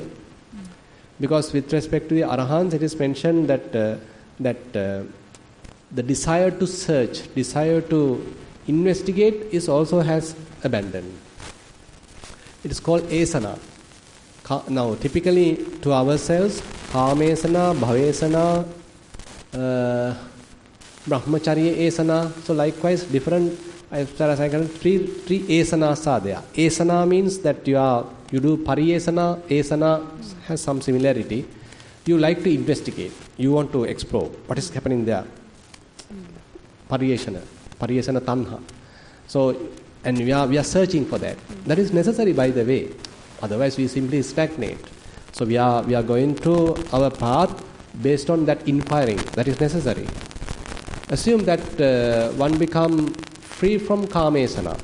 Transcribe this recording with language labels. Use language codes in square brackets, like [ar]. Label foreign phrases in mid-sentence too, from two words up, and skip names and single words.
[en] Because with respect to the arahants, it is mentioned that the desire to search, desire to investigate is also has abandoned. It is called esana. Now, typically to ourselves, [pi] kamesana, bhavesana, Brahmacharya asana. [en] So likewise, different, as far as I can, three asanas are there. Asana means that you do pariyasana. Asana has some similarity. You like to investigate. You want to explore what is happening there. [pi] Pariyasana tanha. [en] So, and we are searching for that. That is necessary, by the way. Otherwise, we simply stagnate. So we are going to our path based on that inquiring. That is necessary. Assume that one become free from kamesana.